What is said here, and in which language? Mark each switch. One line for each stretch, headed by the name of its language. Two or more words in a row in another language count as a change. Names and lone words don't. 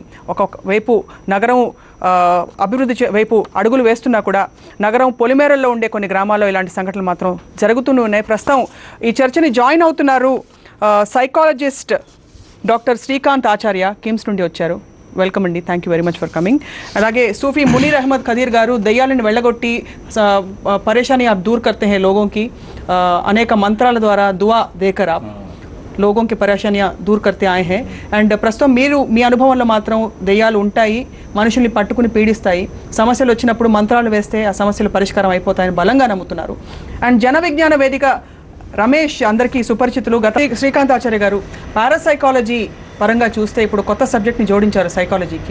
Telugu: వైపు నగరం అభివృద్ధి వైపు అడుగులు వేస్తున్నా కూడా నగరం పొలిమేరల్లో ఉండే కొన్ని గ్రామాల్లో ఇలాంటి సంఘటనలు మాత్రం జరుగుతూనే ఉన్నాయి. ప్రస్తుతం ఈ చర్చని జాయిన్ అవుతున్నారు సైకాలజిస్ట్ డాక్టర్ శ్రీకాంత్ ఆచార్య, కిమ్స్ నుండి వచ్చారు. వెల్కమ్ అండి,
English: Thank you very much for coming.
Telugu: అలాగే సూఫీ మునీర్ అహ్మద్ ఖదీర్ గారు, దయ్యాలను వెళ్ళగొట్టి పరేషానీ
Hindi: आप दूर करते हैं लोगों की,
Telugu: అనేక మంత్రాల ద్వారా
Hindi: दुआ देकर आप लोगों की परेशानियाँ दूर करते आए हैं.
Telugu: అండ్ ప్రస్తుతం మీరు మీ అనుభవంలో మాత్రం దెయ్యాలు ఉంటాయి, మనుషుల్ని పట్టుకుని పీడిస్తాయి, సమస్యలు వచ్చినప్పుడు మంత్రాలు వేస్తే ఆ సమస్యలు పరిష్కారం అయిపోతాయని బలంగా నమ్ముతున్నారు. అండ్ జన విజ్ఞాన వేదిక రమేష్ అందరికీ సుపరిచితులు. గత శ్రీకాంత్ ఆచార్య గారు, పారాసైకాలజీ పరంగా చూస్తే ఇప్పుడు కొత్త సబ్జెక్ట్ని జోడించారు సైకాలజీకి.